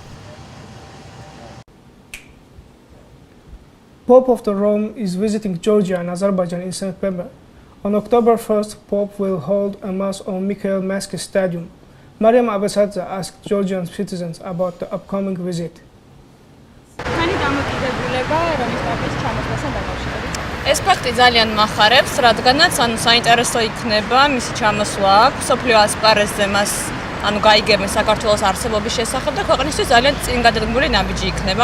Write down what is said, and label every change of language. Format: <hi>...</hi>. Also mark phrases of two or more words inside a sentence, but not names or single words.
<en>Pope of the Rome is visiting Georgia and Azerbaijan in September. On October 1st, Pope will hold a Mass on Mikhail Maske Stadium. Mariam Abasadze asked Georgian citizens about the upcoming visit.</en> <ka>ეს ფაქტი ძალიან მახარებს, რადგანაც საინტერესო იქნება მისი ჩამოსვლა აქვს სოფლიო ასპარეზზე მას გაიგებენ საქართველოს არსებობის შესახებ და ქვეყნისთვის ძალიან წინგადადგმული ნაბიჯი იქნება.</ka>